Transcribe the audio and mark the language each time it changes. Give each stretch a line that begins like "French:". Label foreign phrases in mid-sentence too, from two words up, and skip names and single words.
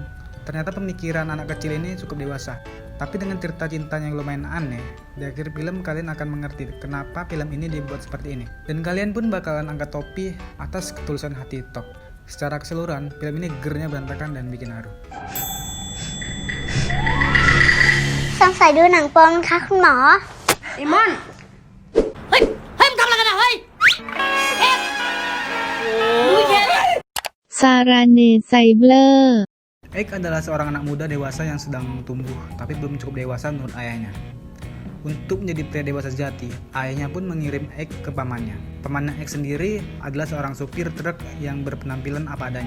Indonesian: Ternyata pemikiran anak kecil ini cukup dewasa. Tapi dengan cerita cintanya yang lumayan aneh, di akhir film kalian akan mengerti kenapa film ini dibuat seperti ini. Dan kalian pun bakalan angkat topi atas ketulusan hati Tok. Secara keseluruhan, film ini gernya berantakan dan bikin haru.
Thai: สงสัยดูหนังโป๊มั้งคะคุณหมอ ไอ้มอน เฮ้ย เฮ้ยมึงทำอะไรกันอะเฮ้ยเอ็ดดูเย็น Sarane Saibler
Indonesian: Egg adalah seorang anak muda dewasa yang sedang tumbuh, tapi belum cukup dewasa menurut ayahnya. Untuk menjadi pria dewasa sejati, ayahnya pun mengirim Egg ke pamannya. Pamannya Egg sendiri adalah seorang supir truk yang berpenampilan apa adanya.